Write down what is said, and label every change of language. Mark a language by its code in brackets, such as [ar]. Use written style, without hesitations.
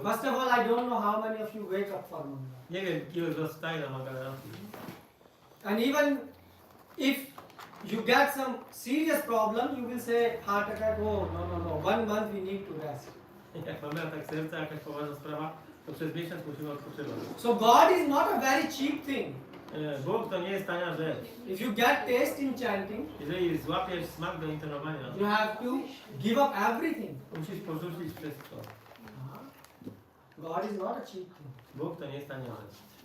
[en] first of all, I don't know how many of you wake up for Mangala. [pl] nie wiem ilu z was wstaje na Mangalarati. [en] And even if you get some serious problem, you will say heart attack. Oh no. 1 month we need to rest. [pl] Jak mamy atak serca, jakaś poważna sprawa, to przez miesiąc musimy odpoczywać. [en] So God is not a very cheap thing. [pl] Bóg to nie jest tania rzecz. [en] If you get taste in chanting, [pl] Jeżeli złapiesz smak do intonowania, [en] you have to give up everything. [pl] musisz porzucić wszystko. [en] God is not a cheap thing. [pl] Bóg to nie jest tania rzecz.